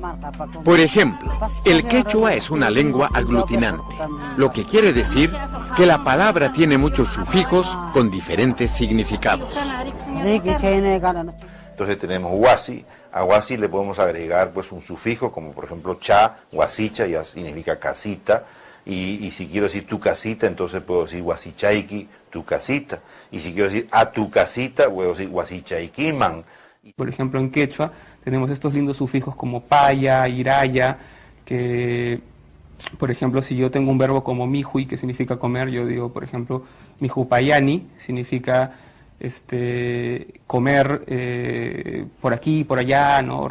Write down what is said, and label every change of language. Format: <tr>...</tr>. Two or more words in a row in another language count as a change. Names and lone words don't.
<es>Por ejemplo, el quechua es una lengua aglutinante, lo que quiere decir que la palabra tiene muchos sufijos con diferentes significados. Entonces tenemos huasi. A huasi le podemos agregar pues un sufijo como por ejemplo cha, huasicha, ya significa casita, y si quiero decir tu casita, entonces puedo decir huasichaiki, tu casita, y si quiero decir a tu casita, puedo decir huasichaikiman. Por ejemplo, en quechua tenemos estos lindos sufijos como paya, iraya, que por ejemplo si yo tengo un verbo como mihui, que significa comer, yo digo por ejemplo mijupayani, significa comer por aquí, por allá, ¿no?</es>